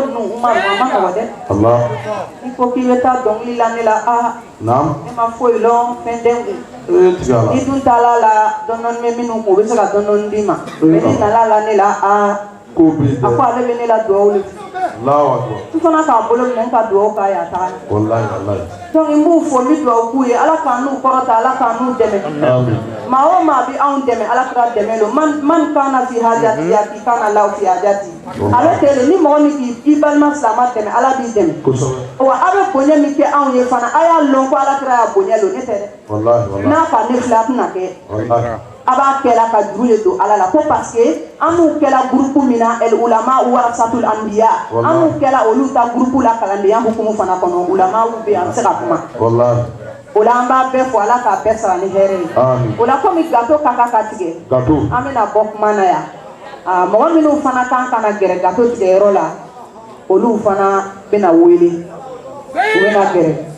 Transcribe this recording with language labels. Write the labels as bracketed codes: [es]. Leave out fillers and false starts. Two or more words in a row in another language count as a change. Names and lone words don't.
[bm] ninnu Umaru a ma nɔgɔn dɛ n'i ko k'i bɛ taa dɔnkili la ne la ne ma foyi lɔn fɛn tɛ n kun n'i dun taala la dɔɔni bɛ minnu kun o bɛ se ka dɔɔni d'i ma mais n'i nana la ne la a ko ale bɛ ne la dugawu le n fana k'a bolo minɛ n ka dugawu k'a ye a taga donc n b'u fo n bɛ dugawu k'u ye ala k'an n'u kɔrɔta ala k'an n'u dɛmɛ maa o maa bɛ anw dɛmɛ ala kira dɛmɛ don man kana fi hajati ya k'i kana law fi hajati ale tɛ de ni mɔgɔ min k'i balima silamɛ dɛmɛ ala b'i dɛmɛ wa a bɛ bonya min kɛ anw ye fana a y'a lɔn ko ala kira y'a bonya don ne tɛ dɛ n'a ka ne filɛ a tɛna kɛ a b'a kɛla ka juru de don ala la ko [fr] parce que [bm] an n'u kɛla groupe min na [ar] العلماء ورثة الأنبياء [bm] an n'u kɛla olu ta groupe la kalandenya hukumu fana kɔnɔ ulamaw bɛ yen an bɛ se ka kuma o la an b'a bɛɛ fɔ ala k'a bɛɛ sara ni hɛrɛ ye o la komi gâteau ka kan ka tigɛ an bɛna bɔ kuma na yan mɔgɔ minnu fana kan ka na gɛrɛ gâteau tigɛyɔrɔ la olu fana bɛna wele u bɛna gɛrɛ